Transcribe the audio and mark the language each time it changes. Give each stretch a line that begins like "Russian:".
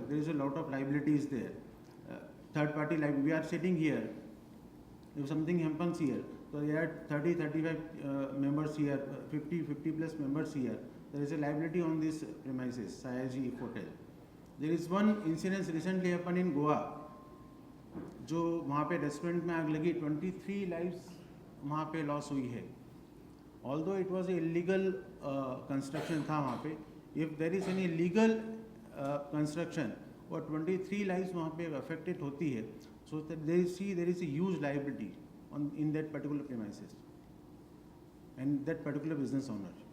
English: There is a lot of liabilities there. Third party liability. We are sitting here. If something happens here, so there are 30-35 members here, 50 plus members here. There is a liability on these premises, Sayaji, Effotel. There is one incident recently happened in Goa.
Hindi: जो वहाँ पे restaurant में आग लगी, 23 lives वहाँ पे loss हुई है.
English: Although it was a illegal construction
Hindi: था वहाँ पे,
English: if there is any legal construction
Hindi: और 23 lives वहाँ पे affected होती है,
English: so that they see there is a huge liability in that particular premises and that particular business owner.